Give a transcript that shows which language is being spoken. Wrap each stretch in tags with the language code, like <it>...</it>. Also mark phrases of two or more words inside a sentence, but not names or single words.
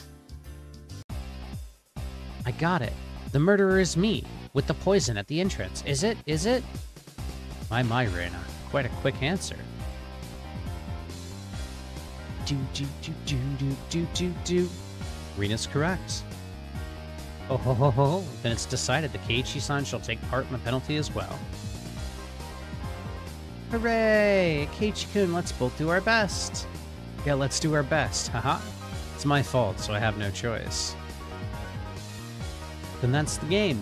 <en>I got it. The murderer is me, with the poison at the entrance. Is it? Is it? My, Rina. Quite a quick answer. Do. Rina's correct. Oh ho ho ho. Then it's decided that Keiichi-san shall take part in the penalty as well. Hooray! Keiichi-kun, let's both do our best. Yeah, let's do our best. Haha. It's my fault, so I have no choice. Then that's the game.</en>